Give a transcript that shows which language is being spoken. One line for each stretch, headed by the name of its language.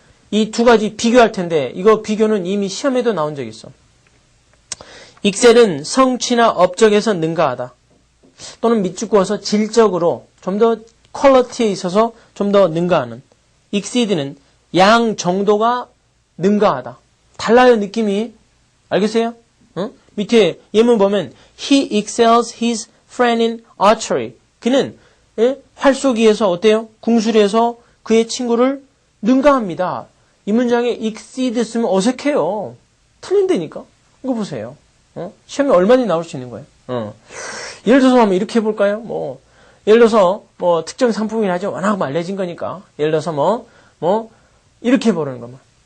Korean: 이 두 가지 비교할 텐데 이거 비교는 이미 시험에도 나온 적이 있어. excel은 성취나 업적에서 능가하다. 또는 밑줄그어서 질적으로 좀 더 퀄리티에 있어서 좀 더 능가하는. exceed는 양 정도가 능가하다. 달라요 느낌이. 알겠어요? 밑에 예문 보면
English: He excels his friend in archery.
Korean: 그는 예? 활쏘기에서 어때요? 궁술에서 그의 친구를 능가합니다. 이 문장에 exceed 쓰면 어색해요. 틀린다니까. 이거 보세요. 시험에 얼마든지 나올 수 있는 거예요. 예를 들어서 한번 이렇게 해볼까요? 예를 들어서 특정 상품이긴 하죠. 워낙 알려진 거니까. 예를 들어서 이렇게 해보는 거만.